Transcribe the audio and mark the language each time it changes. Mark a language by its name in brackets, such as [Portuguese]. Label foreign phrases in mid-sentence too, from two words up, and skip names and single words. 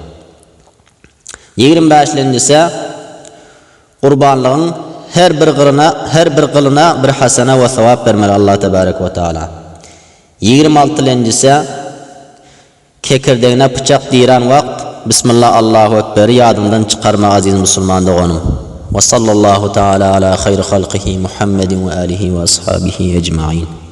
[Turkmen] 25-lisi qurbanlygyň her bir gylyna bir hasana we sawap bermeli [Arabic] الله تبارك وتعالى. [Turkmen] 26-lisi kekirdegine bıçak diýiren wagt [Arabic] بسم الله الله أكبر [Turkmen] ýadymdan çykarma aziz musulman doganym. [Arabic] وصلى الله تعالى على خير خلقه محمد وآله وأصحابه أجمعين.